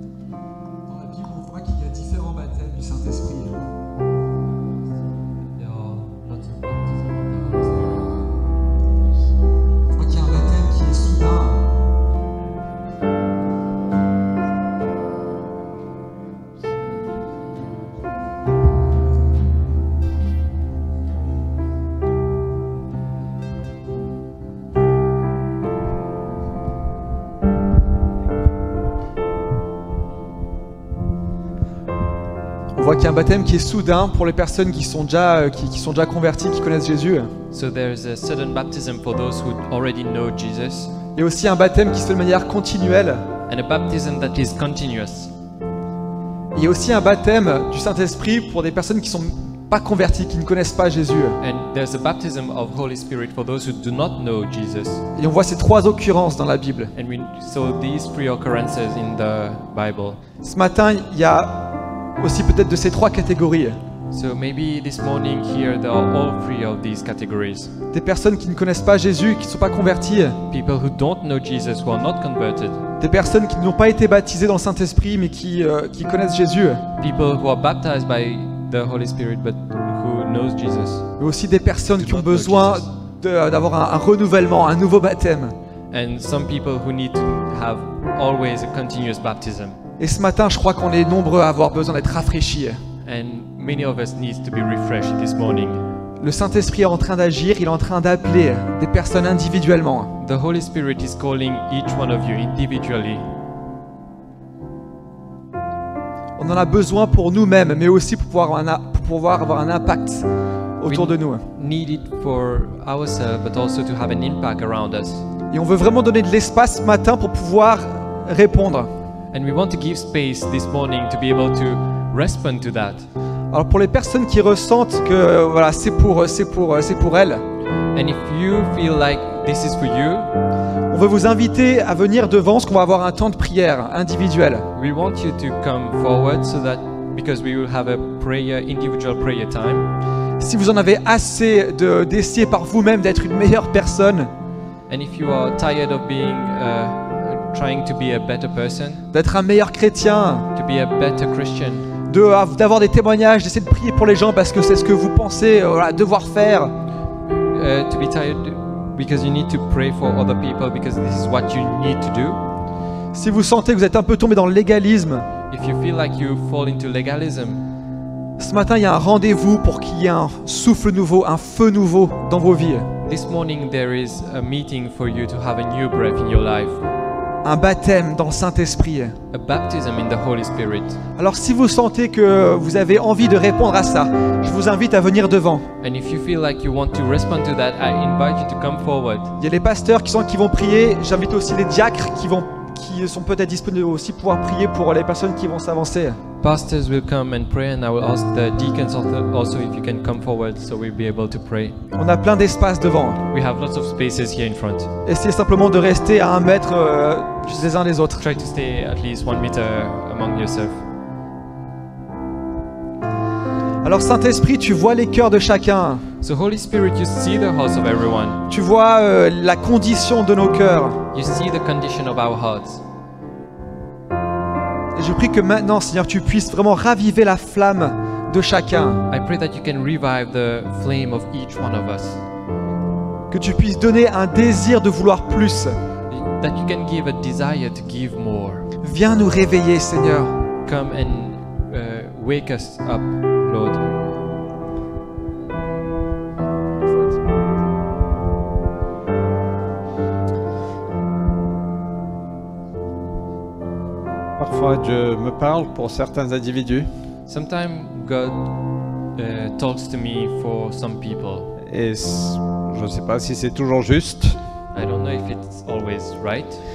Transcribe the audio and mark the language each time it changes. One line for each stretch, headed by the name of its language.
French: Dans la Bible, on voit qu'il y a différents baptêmes du Saint-Esprit.
English: There are lots of baptisms in the Holy Spirit.
French: On voit qu'il y a un baptême qui est soudain. On voit qu'il y a un baptême qui est soudain pour les personnes qui sont déjà converties, qui connaissent Jésus.
English: So there is a sudden baptism for those who already know Jesus,
French: Et aussi un baptême qui se fait de manière continuelle.
English: and a baptism that is continuous.
French: Il y a aussi un baptême du Saint-Esprit pour des personnes qui ne sont pas converties, qui ne connaissent pas Jésus.
English: And there's a baptism of Holy Spirit for those who do not know Jesus.
French: Et on voit ces trois occurrences dans la Bible.
English: And we saw these three occurrences in the Bible.
French: Ce matin, il y a aussi peut-être de ces trois catégories.
English: So maybe this morning here there are all three of these categories.
French: Des personnes qui ne connaissent pas Jésus, qui ne sont pas converties.
English: People who don't know Jesus, who are not converted.
French: Des personnes qui n'ont pas été baptisées dans le Saint-Esprit, mais qui connaissent Jésus.
English: People who are baptized by the Holy Spirit but who knows Jesus.
French: Mais aussi des personnes qui ont besoin d'avoir un renouvellement, un nouveau baptême.
English: And some people who need to have always a continuous baptism.
French: Et ce matin, je crois qu'on est nombreux à avoir besoin d'être rafraîchis.
English: And many of us need to be refreshed this morning.
French: Le Saint-Esprit est en train d'agir, il est en train d'appeler des personnes individuellement.
English: The Holy Spirit is calling each one of you individually.
French: On en a besoin pour nous-mêmes, mais aussi pour pouvoir avoir un impact autour de nous.
English: Need it for ourselves, but also to have an impact around us.
French: Et on veut vraiment donner de l'espace ce matin pour pouvoir répondre.
English: And we want to give space this morning to be able to respond to that.
French: Alors pour les personnes qui ressentent que voilà, c'est pour elles,
English: And if you feel like this is for you,
French: on veut vous inviter à venir devant, parce qu'on va avoir un temps de prière individuel.
English: we want you to come forward so that because we will have a prayer, individual prayer time.
French: Si vous en avez assez d'essayer par vous-même d'être une meilleure personne,
English: And if you are tired of being trying to be a better person,
French: d'être un meilleur chrétien,
English: to be a better Christian,
French: d'avoir des témoignages, d'essayer de prier pour les gens parce que c'est ce que vous pensez voilà, devoir faire,
English: to be tired because you need to pray for other people because this is what you need to do.
French: si vous sentez que vous êtes un peu tombé dans le légalisme,
English: If you feel like you fall into legalism,
French: ce matin il y a un rendez-vous pour qu'il y ait un souffle nouveau, un feu nouveau dans vos vies.
English: this morning there is a meeting for you to have a new breath in your life,
French: Un baptême dans le Saint-Esprit.
English: a baptism in the Holy Spirit.
French: Alors si vous sentez que vous avez envie de répondre à ça, je vous invite à venir devant.
English: And if you feel like you want to respond to that, I invite you to come forward.
French: Il y a les pasteurs qui vont prier, j'invite aussi les diacres qui sont peut-être disponibles aussi pour pouvoir prier pour les personnes qui vont s'avancer.
English: Pastors will come and pray, and I will ask the deacons also if you can come forward so we'll be able to pray.
French: On a plein d'espace devant.
English: We have lots of spaces here in front.
French: Essayez simplement de rester à 1 mètre les uns des autres.
English: Try to stay at least 1 meter among yourself.
French: Alors Saint-Esprit, tu vois les cœurs de chacun.
English: So Holy Spirit, you see the hearts of everyone.
French: Tu vois la condition de nos cœurs.
English: You see the condition of our hearts.
French: Et je prie que maintenant, Seigneur, tu puisses vraiment raviver la flamme de chacun.
English: I pray that you can revive the flame of each one of us.
French: Que tu puisses donner un désir de vouloir plus.
English: That you can give a desire to give more.
French: Viens nous réveiller, Seigneur.
English: Come and wake us up, Lord.
French: Parfois, Dieu me parle pour certains individus
English: Sometimes God talks to me for some people.
French: et je ne sais pas si c'est toujours juste,
English: I don't know if it's always right.